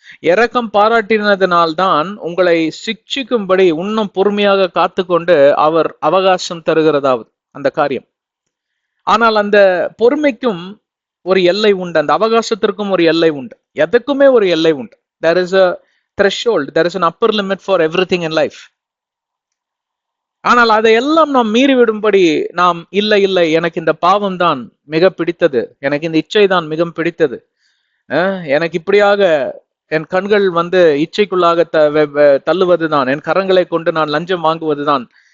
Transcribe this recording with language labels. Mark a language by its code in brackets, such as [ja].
[ta] இரக்கம் பாராட்டினதினால்தான் உங்களை சிட்சிக்கும்படி இன்னும் பொறுமையாக காத்து கொண்டு அவர் அவகாசம் தருகிறதாவது அந்த காரியம். ஆனால் அந்த பொறுமைக்கும் ஒரு எல்லை உண்டு, அந்த அவகாசத்திற்கும் ஒரு எல்லை உண்டு, எதுக்குமே ஒரு எல்லை உண்டு. [en] there is a threshold, there is an upper limit for everything in life. [ta] ஆனால் அதையெல்லாம் நாம் மீறிவிடும்படி நாம் இல்லை எனக்கு இந்த பாவம் தான் மிக பிடித்தது, எனக்கு இந்த இச்சை தான் மிக பிடித்தது, எனக்கு இப்படியாக என் கண்கள் இச்சைக்குள்ளாக தள்ளுவதுதான், என் கரங்களை கொண்டு நான் லஞ்சம் வாங்குவதுதான்